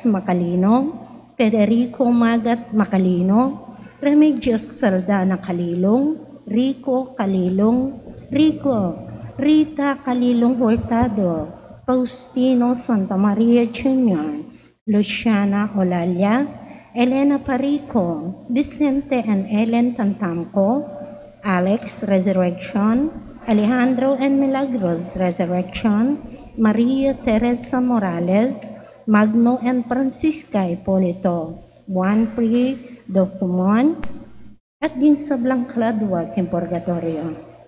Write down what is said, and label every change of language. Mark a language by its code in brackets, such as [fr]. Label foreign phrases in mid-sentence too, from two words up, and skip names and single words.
[pam] Macalino, Federico Magat Macalino, Remedios Saldana Kalilong, Rico Kalilong, Rita Kalilong Hurtado, Faustino Santa Maria Jr., Luciana Olalia, Elena Parico, Vicente and Ellen Tantamco, Alex Resurrection, Alejandro and Milagros Resurrection, Maria Teresa Morales, Magno and Francisca Hipolito, Juan Pri Documon, at din sa Blancladua, Purgatorio.